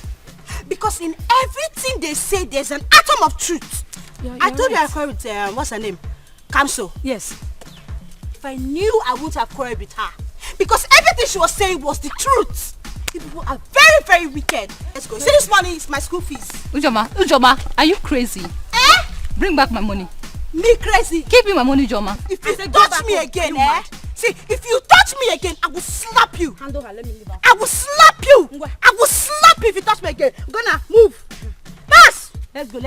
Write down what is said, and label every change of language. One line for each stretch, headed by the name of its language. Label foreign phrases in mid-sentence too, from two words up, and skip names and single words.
English: Because in everything they say, there's an atom of truth. I told you I quarreled with, what's her name? Kamso. Yes. If I knew, I wouldn't have quarreled with her. Because everything she was saying was the truth. You people are very, very wicked. Let's go. See, this money is my school fees. Ujoma, are you crazy? Bring back my money. Me crazy? Give me my money, Joma. If you touch me again, See, if you touch me again, I will slap you. Hand over, let me leave her. I will slap you. I will slap you if you touch me again. Gonna move. Pass. Let's go.